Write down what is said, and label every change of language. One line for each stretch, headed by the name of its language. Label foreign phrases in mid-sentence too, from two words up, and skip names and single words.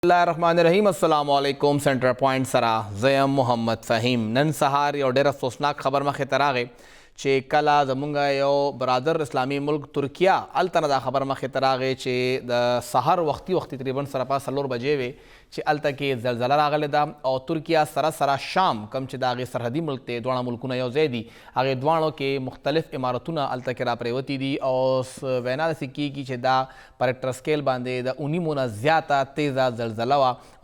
Arabic: اللہ الرحمن الرحیم السلام علیکم
Pashto: سینٹر پوائنٹ سرا زیم محمد فہیم نن سهار یو ډېره افسوسناک خبر مخې ته راغی چې کله زمونږ یو برادر اسلامي ملک ترکیه هلته نه دا خبر مخې ته راغی چې د سحر وختي تقریبا سره پاس 4 بجې وې چې هلته کې زلزله راغلی ده او ترکیه سره شام کم چې د هغې سرحدي ملک دی دواړه ملکونه یو ځای دي هغې دواړو کې مختلف عمارتونه هلته کې راپرېوتي دي او وینا داسې کېږي چې دا پر
English: Richter scale
Pashto: باندې د 19 نه زیاته تیزه زلزله وه او